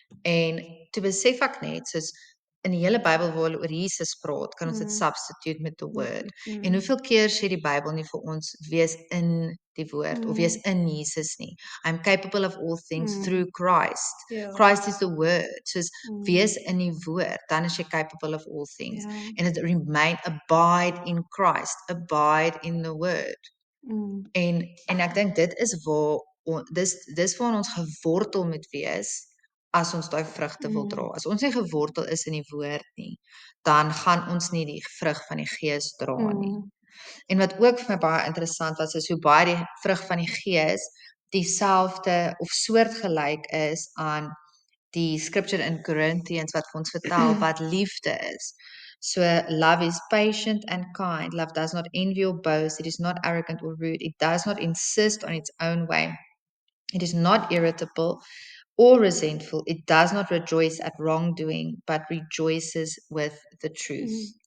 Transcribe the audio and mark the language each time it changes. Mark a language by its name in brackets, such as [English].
[Afrikaans] En toe besef ek net, soos, in die hele Bybel waar hulle oor Jesus praat, kan ons dit substitute met [English] the word. [Afrikaans] En hoeveel keer sê die Bybel nie vir ons, wees in die woord, of wees in Jesus nie. [English] I'm capable of all things through Christ. [Afrikaans] Ja. [English] Christ is the word. [Afrikaans] Soos, wees in die woord, dan is jy [English] capable of all things. [Afrikaans] Ja. [English] En it remain, abide in Christ, abide in the word. [Afrikaans] En ek dink dit is waar, dis waar ons gewortel moet wees, as ons daai vrugte wil dra. As ons nie gewortel is in die woord nie, dan gaan ons nie die vrug van die Gees dra nie. En wat ook vir my baie interessant was, is hoe baie die vrug van die Gees dieselfde of soortgelyk is aan die scripture in Corinthians wat vir ons vertel wat liefde is. [English] So, love is patient and kind. Love does not envy or boast. It is not arrogant or rude. It does not insist on its own way. It is not irritable or resentful. It does not rejoice at wrongdoing, but rejoices with the truth.